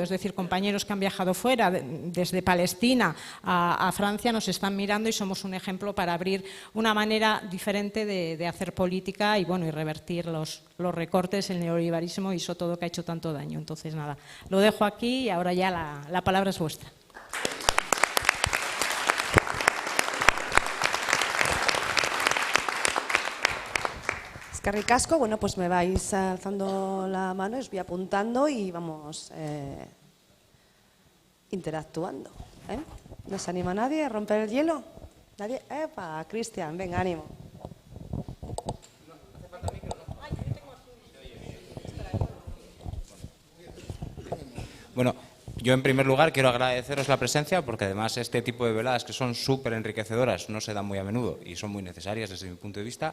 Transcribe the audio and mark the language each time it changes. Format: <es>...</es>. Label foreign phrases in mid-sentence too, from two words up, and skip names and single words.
<es>Es decir, compañeros que han viajado fuera, desde Palestina a Francia, nos están mirando y somos un ejemplo para abrir una manera diferente de hacer política y revertir los recortes, el neoliberalismo y eso todo que ha hecho tanto daño. Entonces, nada, lo dejo aquí y ahora ya la palabra es vuestra.</es> <eu>Eskerrik asko.</eu> <es>Bueno, pues me vais alzando la mano, os voy apuntando y vamos interactuando. ¿No se anima nadie a romper el hielo? ¿Nadie? ¡Epa! Cristian, venga, ánimo. Bueno, yo en primer lugar quiero agradeceros la presencia porque además este tipo de veladas que son súper enriquecedoras no se dan muy a menudo y son muy necesarias desde mi punto de vista.</es>